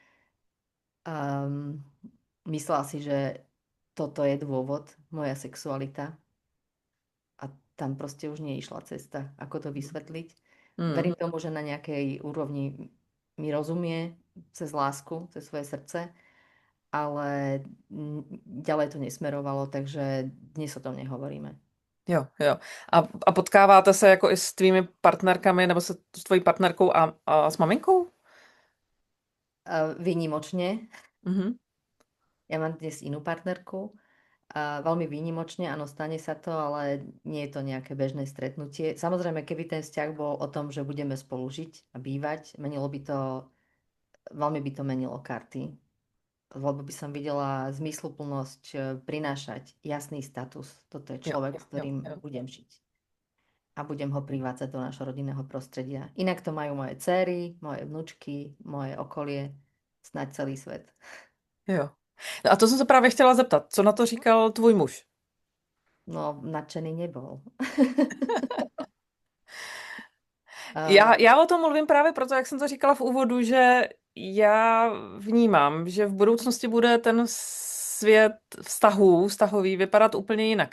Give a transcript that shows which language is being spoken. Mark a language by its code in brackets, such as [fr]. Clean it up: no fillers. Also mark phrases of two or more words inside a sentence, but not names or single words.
[sk] Um, Myslela si, že toto je dôvod, moja sexualita a tam proste už neišla cesta, ako to vysvetliť. [cs] Hmm. [sk] Verím tomu, že na nejakej úrovni mi rozumie cez lásku, cez svoje srdce, ale ďalej to nesmerovalo, takže dnes o tom nehovoríme. [cs] Jo. A potkáváte se jako i s tvými partnerkami, nebo se s tvojí partnerkou a s maminkou? [sk] Výnimočne. [cs] Mhm. [sk] Ja mám dnes inú partnerku. Veľmi výnimočne, áno, stane sa to, ale nie je to nejaké bežné stretnutie. Samozrejme, keby ten vzťah bol o tom, že budeme spolu žiť a bývať, veľmi by to menilo karty. Lebo by som videla zmysluplnosť prinášať jasný status. Toto je človek, s ktorým [cs] Jo. [sk] budem žiť. A budem ho privádzať do nášho rodinného prostredia. Inak to majú moje céry, moje vnučky, moje okolie, snáď celý svet. [cs] Jo. No a to jsem se právě chtěla zeptat, co na to říkal tvůj muž? [sk] No, nadšený nebol. [cs] Já o tom mluvím právě proto, jak jsem to říkala v úvodu, že já vnímám, že v budoucnosti bude ten svět vztahový vypadat úplně jinak.